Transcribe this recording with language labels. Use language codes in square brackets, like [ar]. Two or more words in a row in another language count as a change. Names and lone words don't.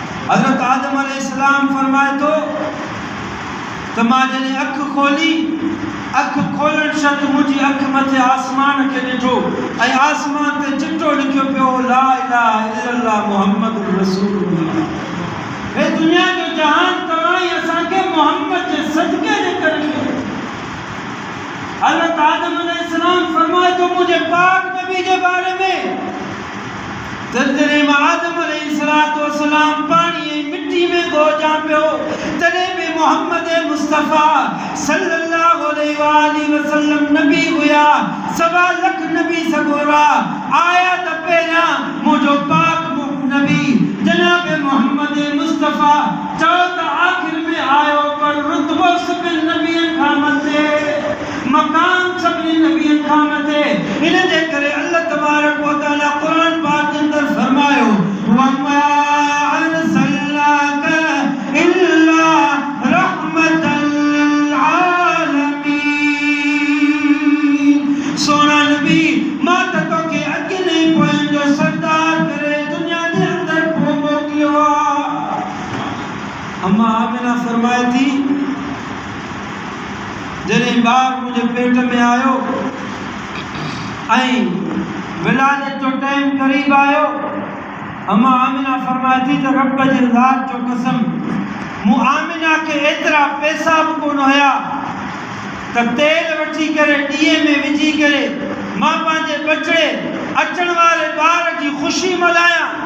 [sd] हज़रत आदम अलैहिस्सलाम फरमाए तो मां जॾहिं अखि खोली, अखि खोलण शर्त मुंहिंजी अखि मथे आसमान खे ॾिठो ऐं आसमान ते चिट्ठो लिखियो पियो [ar] لا إله إلا الله محمد رسول الله. [sd] हे दुनिया जो जहान तव्हां ई असांखे मोहम्मद जे सदके जे करे। हज़रत आदम अलैहिस्सलाम फरमाए तो [ur] مجھے پاک نبی کے بارے میں [sd] जॾहिं मां आदम अलैहिस्सलाम पानी ऐं मिट्टी में गोजा पियो तॾहिं बि मोहम्मद मुस्तफ़ा [ar] صلى الله عليه وسلم [sd] नबी हुया। 1.25 लख नबी सगोरा आया त पहिरियां मुंहिंजो पाक नबी जनाब मोहम्मद मुस्तफ़ा चओ त आख़िर में आयो पर रुतबो सभिनी नबियनि खां मथे, मकाम सभिनी नबियनि खां मथे। इन जे करे [ar] الله تبارك وتعالى [sd] क़ुरान पाक के अंदर फरमायो [ar] وما أرسلناك إلا رحمة للعالمين. [sd] सोना नबी मां त तोखे अॻु नहीं पोयनि जो सरदार करे दुनिया जे अंदर पोइ मोकिलियो आहे। अम्मा आमिना फरमाए थी जॾहिं ॿार मुंहिंजे पेट में आयो ऐं विलादत जो टाइम करीब आयो, अम्मा आमिना फरमाए थी त रब जे ज़ात जो कसम मूं आमिना के एतिरा पैसा बि कोन हुया त तेल वठी करे ॾीए में विझी करे मां पंहिंजे बचड़े अचण वारे ॿार जी ख़ुशी मल्हायां।